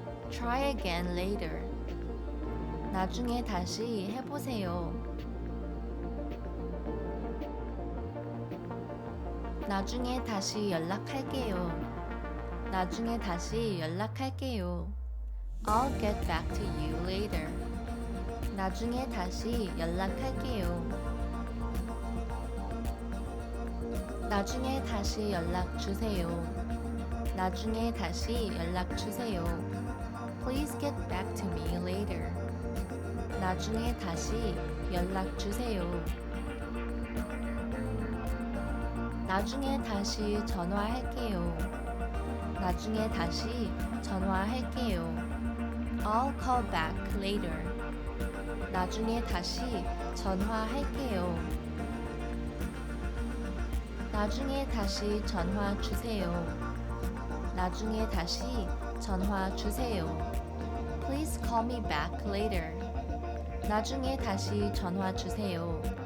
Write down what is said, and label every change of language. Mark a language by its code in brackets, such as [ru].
[en] Try again later. [ko] 나중에 다시 해보세요. 나중에 다시 연락할게요. 나중에 다시 연락할게요. [en] I'll get back to you later. [ko] 나중에 다시 연락할게요. 나중에 다시 연락 주세요. 나중에 다시 연락 주세요. [en] Please get back to me later. [ko] 나중에 다시 연락 주세요. 나중에 다시 전화할게요. 나중에 다시 전화할게요. [en] I'll call back later. [ko] 나중에 다시 전화할게요. 나중에 다시 전화 주세요. 나중에 다시 전화 주세요. [en] Please call me back later. [ko] 나중에 다시 전화 주세요.